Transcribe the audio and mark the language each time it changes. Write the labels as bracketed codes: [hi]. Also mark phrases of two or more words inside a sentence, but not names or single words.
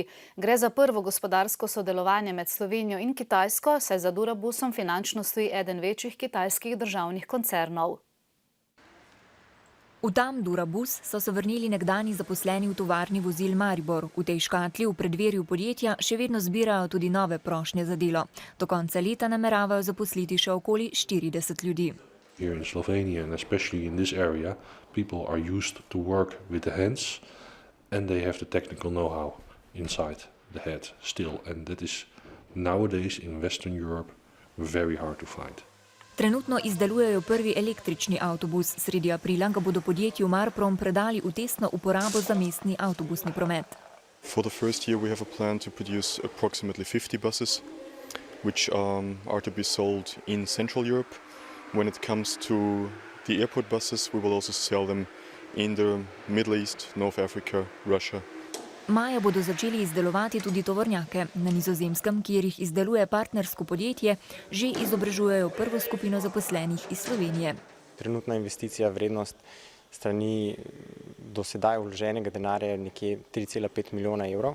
[sl] Gre za prvo gospodarsko sodelovanje med Slovenijo in Kitajsko, saj za Durabusom finančno stoji eden večjih kitajskih državnih koncernov. V Dam Durabus so se vrnili nekdani zaposleni v tovarni vozil Maribor. V tej škatli v predverju podjetja še vedno zbirajo tudi nove prošnje za delo. Do konca leta nameravajo zaposliti še okoli 40 ljudi. [en] Here in Slovenia and especially in this area, people are used to work with the hands and they have the technical know-how inside the head still. And that is nowadays in Western Europe very hard to find. [sl] Trenutno izdelujejo prvi električni avtobus. Sredi aprila ga bodo podjetju Marprom predali v testno uporabo za mestni avtobusni promet. [en] For the first year we have a plan to produce approximately 50 buses, which are to be sold in Central Europe. When it comes to the airport buses, we will also sell them in the Middle East, North Africa, Russia. [sl] Maja bodo začeli izdelovati tudi tovornjake. Na Nizozemskem, kjer jih izdeluje partnersko podjetje, že izobražujejo prvo skupino zaposlenih iz Slovenije. Trenutna investicija vrednost strani do sedaj vloženega denarja je nekje 3,5 milijona evrov.